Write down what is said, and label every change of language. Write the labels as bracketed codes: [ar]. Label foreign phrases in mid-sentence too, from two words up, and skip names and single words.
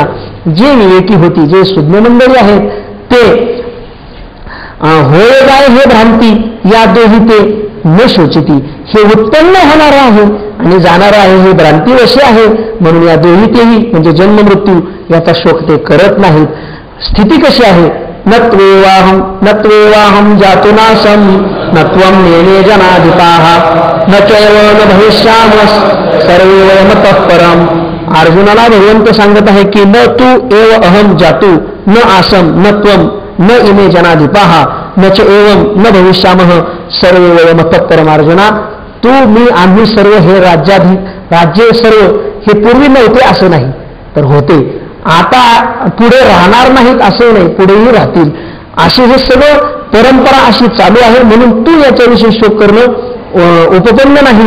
[mr] जे विवेकी होती, जे सुज्ञ मंडळी आहेत ते होय जाय हे भ्रांती या दोही ते न शोचिती, हे उत्पन्न होणार आहे आणि जाणार आहे हे भ्रांतीवशी आहे. म्हणून या दोही तेही म्हणजे जन्म मृत्यू याचा शोक ते करत नाहीत. स्थिती कशी आहे? [sa] नत्वेवाहम जातुनासम नत्वम नेने जनाधिपाः न चैव न भविष्यामः सर्वे वयमतः परम. [mr] अर्जुनाला भगवंत सांगत आहे की [sa] न तू एव अहम जातु न आसम न त्वम न इमे जनाधिपाः न च एवं न भविष्यामः सर्वे वयमतः परम. [mr] अर्जुना, तू मी आम्ही सर्व हे राज्य सर्व हे पूर्वी नव्हते असं नाही, तर होते. आता पुढे राहणार नाहीत असं नाही, पुढेही राहतील. असे हे सगळं परंपरा अशी चालू आहे. म्हणून तू याच्याविषयी शोक करणं उपपन्न नाही.